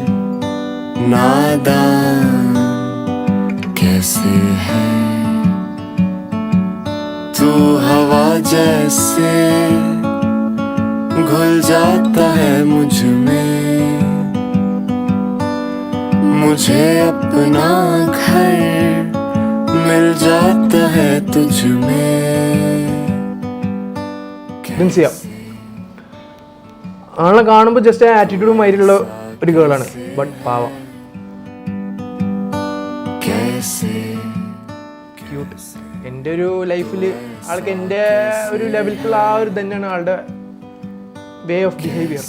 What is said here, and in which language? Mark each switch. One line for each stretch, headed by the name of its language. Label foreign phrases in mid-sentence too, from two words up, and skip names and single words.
Hindi: नादान कैसे है तू हवा जैसे घुल जाता है मुझ में, मुझे अपना घर मिल जाता है तुझ में.
Malayalam: ജിൻസിയ ആളെ കാണുമ്പോൾ
English: just attitude
Malayalam: മാതിരിയുള്ള ഒരു ഗേളാണ്, ബട്ട് പാവം, ക്യൂട്ട്. എൻ്റെ ഒരു ലൈഫിൽ ആൾക്ക് എൻ്റെ ഒരു ലെവലിലുള്ള ആ ഒരു തന്നെയാണ് ആളുടെ
English: way of behaviour.